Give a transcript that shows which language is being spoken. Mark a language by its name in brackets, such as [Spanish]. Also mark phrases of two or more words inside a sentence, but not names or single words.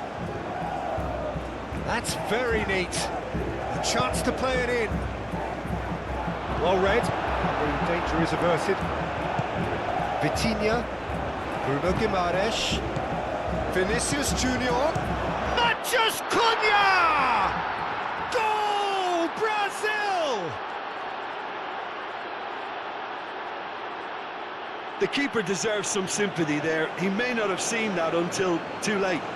[English] That's very neat. A chance to play it in. Well read. The danger is averted. Vitinha. Bruno Guimaraes. Vinicius Junior. Matheus Cunha! Goal! Brazil! The keeper deserves some sympathy there. He may not have seen that until too late.